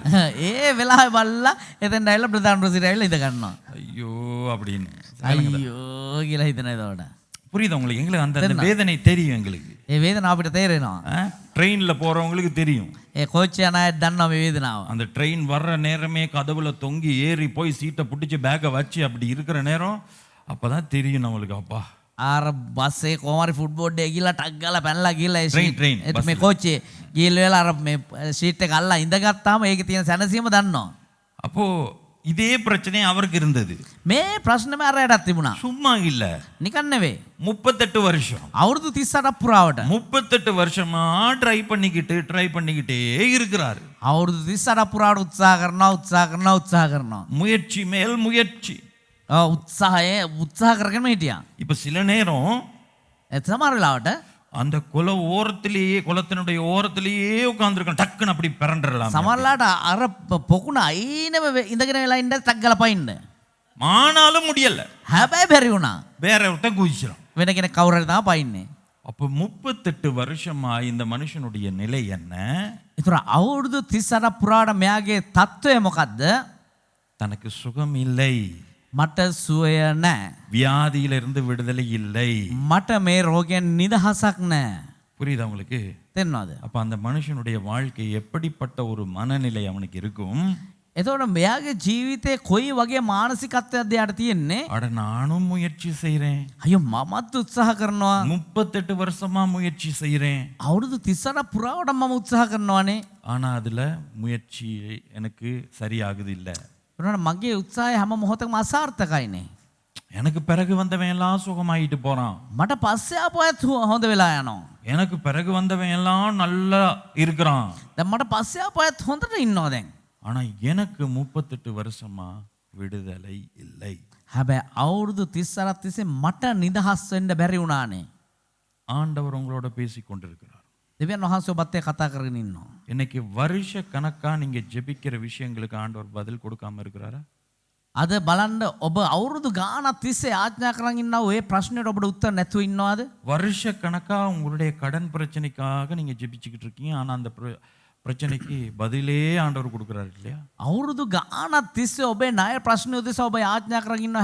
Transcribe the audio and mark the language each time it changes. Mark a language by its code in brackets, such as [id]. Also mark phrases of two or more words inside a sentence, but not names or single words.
[si] ඒ වෙලාවේ බලලා එතෙන් ඇවිල්ලා ප්‍රධාන රුසිරය ඇවිල්ලා ඉඳ ගන්නවා. [ta] ஐயோ அப்படின்னு. [si] අයියෝ කියලා හිතන එතකොට. [ta] புரியுது உங்களுக்கு? எங்களுக்கு அந்த வேதனை தெரியும் எங்களுக்கு. [si] ඒ වේදනාව අපිට තේරෙනවා. [ta] ட்ரெயின்ல போறவங்களுக்கு தெரியும். [si] ඒ කෝච්චිය යන අය දන්නවා මේ වේදනාව. [ta] அந்த ட்ரெயின் வர்ற நேரமே கதவுல தொங்கி ஏறி போய் சீட்டை பிடிச்சி பேக்கை வச்சு அப்படி இருக்கிற நேரம் அப்பதான் தெரியும் நம்மளுக்கு. அப்பா [si] අර බස් එකේ කොහමරි ෆුට්බෝඩ් එකේ ගිහලා ටක් ගාලා පැනලා ගිහලා ඒ train, ඒත් මේ කෝච්චියේ ගිහලා වෙලා අර මේ ෂීට් එක අල්ලලා ඉඳගත්තාම ඒකේ තියෙන සැනසීම දන්නවා. [ta] அப்போ இதே பிரச்சனை அவருக்கு இருந்தது. [si] මේ ප්‍රශ්නම අරයටත් තිබුණා. [ta] சும்மா இல்ல, [si] නිකන් නෙවෙයි. [ta] 38 வருஷம். [si] අවුරුදු 38 පුරාවට [ta] 38 வருஷமா ட்ரை பண்ணிக்கிட்டே இருக்கிறாரு. [si] අවුරුදු 38 පුරාවට උත්සාහ කරනවා. [ta] முயற்சி மேல் முயற்சி. [si] උත්සාහ කරගෙන හිටියා. [ta] இப்ப சில நேரம் [si] සමහර වෙලාවට [ta] அந்த குளத்தினுடைய ஓரத்திலேயே உட்கார்ந்துருக்கணும். டக்குன்னு அப்படி பிறண்டறலாம். [si] සමහරලාට අර පොකුණ අයිනම ඉඳගෙන වෙලා ඉන්න ටක් ගාලා පයින්න. [ta] ஆனாலும் முடியல. [si] හැබැයි බැරි වුණා. [ta] வேற ஒருத்தன் குதிச்சிடும். [si] වෙන කෙනෙක් කවුරු හරි තමයි පයින්නේ. [ta] அப்ப 38 வருஷமா இந்த மனுஷனுடைய நிலை என்ன? [si] ඒතර අවුරුදු 38 පුරාට මෙයාගේ තත්ත්වය මොකද්ද? [ta] தனக்கு சுகம் இல்லை, [si] මට සුවය නැහැ. [ta] வியாதியிலிருந்து விடுதலை இல்லை. [si] මට මේ රෝගයෙන් නිදහසක් නැහැ. [ta] புரியுதா உங்களுக்கு? [si] තේරෙනවද? [ta] அப்ப அந்த மனுஷனுடைய வாழ்க்கை எப்படிப்பட்ட ஒரு மனநிலை அவனுக்கு இருக்கும்? [si] එතකොට මෙයාගේ ජීවිතේ කොයි වගේ මානසිකත්වයක්ද යාට තියෙන්නේ? [ta] அட நானும் முயற்சி செய்றேன், [si] අයියෝ මමත් උත්සාහ කරනවා. [ta] 38 வருஷமா முயற்சி செய்றேன், [si] අවුරුදු 38 පුරාවට මම උත්සාහ කරනවානේ. [ta] ஆனா அதுல முயற்சி எனக்கு சரியாகுது இல்ல. [si] ඒනොට මගේ උත්සාහය හැම මොහොතකම අසාර්ථකයිනේ. [ta] எனக்கு பிறகு வந்தவன் எல்லாம் சுகமாயிட்டு போறான். [si] මට පස්සේ ආපු අයත් හොඳ වෙලා යනවා. [ta] எனக்கு பிறகு வந்தவன் எல்லாம் நல்லா இருக்கிறான். [si] දැන් මට පස්සේ ආපු අයත් හොඳට ඉන්නවා දැන්. [ta] ஆனா எனக்கு 38 வருஷமா விடுதலை இல்லை. [si] හැබැයි අවුරුදු 38 තිස්සේ මට නිදහස් වෙන්න බැරි වුණානේ. [ta] ஆண்டவர் உங்களோட பேசிக் கொண்டிருக்கிறார். [si] දෙවියන් වහන්සේ ඔබත් එක්ක කතා කරගෙන ඉන්නවා. [ta] இன்னைக்கு வருஷ கணக்கா நீங்க ஜெபிக்கிற விஷயங்களுக்கு ஆண்டவர் பதில் கொடுக்காம இருக்கிறாரா? [si] අද බලන්න ඔබ අවුරුදු ගානක් තිස්සේ ආඥා කරන් ඉන්නා ඔය ප්‍රශ්නෙට ඔබට උත්තර නැතුව ඉන්නවද? [ta] வருஷ கணக்கா உங்களுடைய கடன் பிரச்சனைக்காக நீங்க ஜெபிச்சுக்கிட்டு இருக்கீங்க. ஆனா அந்த பிரச்சனைக்கு பதிலே ஆண்டவர் கொடுக்குறாரு இல்லையா? [si] අවුරුදු ගානක් තිස්සේ ඔබේ ණය ප්‍රශ්න උදෙසා ඔබ ආඥා කරන් ඉන්නවා.